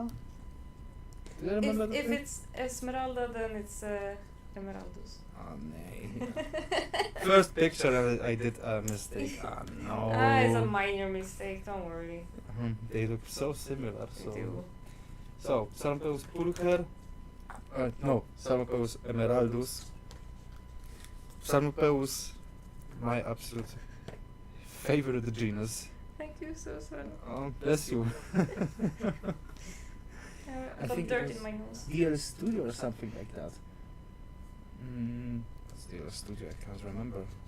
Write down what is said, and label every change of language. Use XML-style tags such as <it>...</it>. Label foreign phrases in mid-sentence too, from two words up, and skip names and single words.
<en>Do you remember that If thing? it's Esmeralda, then it's Emeraldus. Oh no. First picture I did a mistake. Ah no. It's a minor mistake, don't worry. They look so similar. They So do. so Psalmopeus pulcher. No, Psalmopeus emeraldus. Psalmopeus, my absolute favorite genus. Thank you, Susan. Oh, bless you. I I got think it dirt was in my nose. DL Studio or something like that. What's DL Studio? I can't remember.</en>